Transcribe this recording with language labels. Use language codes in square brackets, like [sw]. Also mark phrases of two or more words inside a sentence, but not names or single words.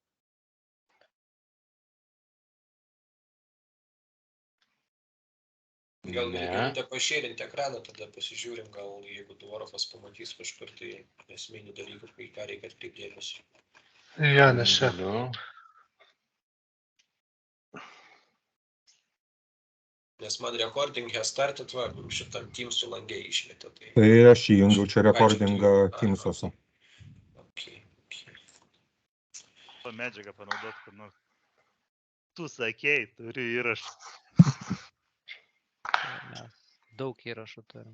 [lt] Gal galite pašėrinti ekraną, tada pasižiūrim, gal jeigu Dvorfas pamatys kažkur tai esminių dalykų, ką reikia atkreipti dėmesį. Jo, nes čia. Nes man [en] recording has started, [lt] šitam Teamsų langė išmetė. Tai aš įjungiau čia recordingą Teamsuose. To medžiagą panaudot, kad tu sakei, turi įrašą. Daug įrašų turim.